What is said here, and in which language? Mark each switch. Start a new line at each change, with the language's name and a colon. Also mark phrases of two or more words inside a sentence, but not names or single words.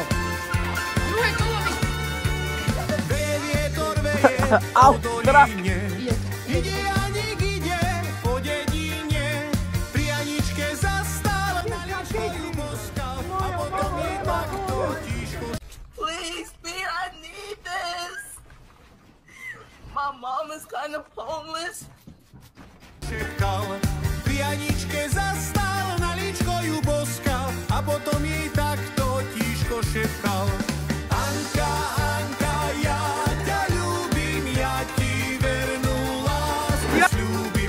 Slovak: Druhé kolo. Au, teraz. Ide a nik ide po dedine, pri Aničke zastal, na ličku boskal, a potom je takto tiško.
English: Please, Pete, I need this. My mom is kind of homeless.
Slovak: Šepkal, pri Aničke zastal, na ličko ju boskal, a potom jej takto tiško šepkal. Anka, Anka, ja ťa ľúbim, ja ti vernú lásku sľúbim.